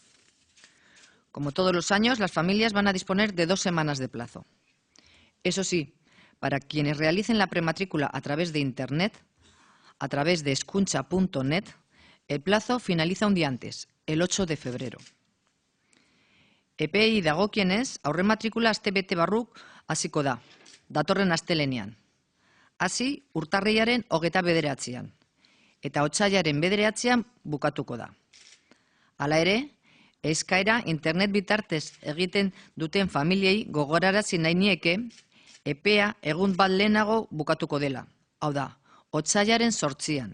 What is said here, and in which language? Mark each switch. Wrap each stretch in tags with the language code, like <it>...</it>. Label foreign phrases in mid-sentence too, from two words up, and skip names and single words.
<es>Como todos los años, las familias van a disponer de 2 semanas de plazo. Eso sí, para quienes realicen la prematrícula a través de Internet, a través de hezkuntza.net, el plazo finaliza un día antes, el 8 de febrero.</es> <eu>Epei dagokienez, aurrematrikula astebete barruk hasiko da, datorren astelenean. Hasi, urtarrilaren 29an, eta otsailaren 9an bukatuko da. Hala ere, eskaera internet bitartez egiten duten familiei gogorarazi nahi nieke, epea egun bat lehenago bukatuko dela, hau da, otsailaren 8an.</eu>